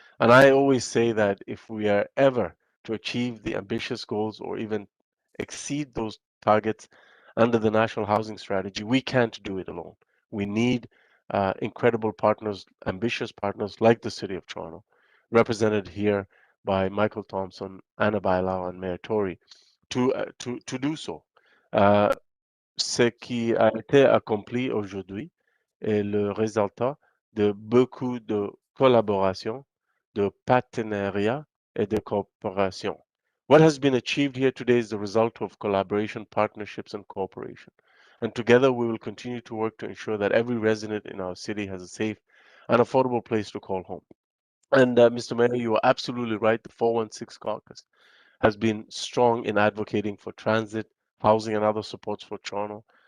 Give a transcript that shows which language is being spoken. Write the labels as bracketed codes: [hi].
[en] And I always say that if we are ever to achieve the ambitious goals or even exceed those targets under the National Housing Strategy, we can't do it alone. We need incredible partners, ambitious partners like the City of Toronto, represented here by Michael Thompson, Anna Bailao, and Mayor Tory, to do so. [fr] Euh, Ce qui a été accompli aujourd'hui est le résultat de beaucoup de collaboration, de partenariat et de coopération. [en] What has been achieved here today is the result of collaboration, partnerships, and cooperation. And together we will continue to work to ensure that every resident in our city has a safe and affordable place to call home. And Mr. Mayor, you are absolutely right. The 416 caucus has been strong in advocating for transit, housing, and other supports for Toronto.